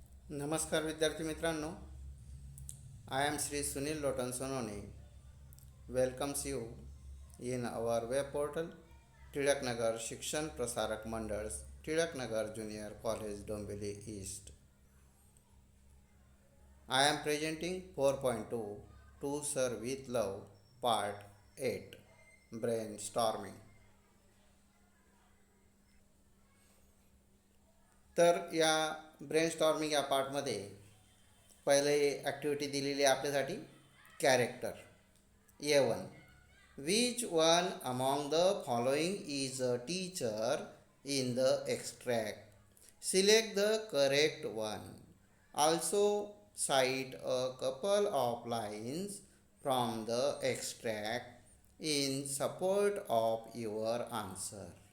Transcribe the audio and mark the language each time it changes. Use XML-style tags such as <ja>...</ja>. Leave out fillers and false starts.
<mr>नमस्कार विद्यार्थी मित्रांनो,</mr> <en>I am Sri Sunil Lotan Sonone welcomes you in our web portal Tilaknagar Shikshan Prasarak Mandal Tilaknagar junior college Dombivli east. I am presenting 4.2 To Serve with Love Part 8 Brainstorming.</en> <mr>तर या brainstorming या पार्टमध्ये पहिले ॲक्टिव्हिटी दिलेली आहे आपल्यासाठी character.</mr> <en>A1. Which one among the following is a teacher in the extract? Select the correct one. Also cite a couple of lines from the extract in support of your answer.</en>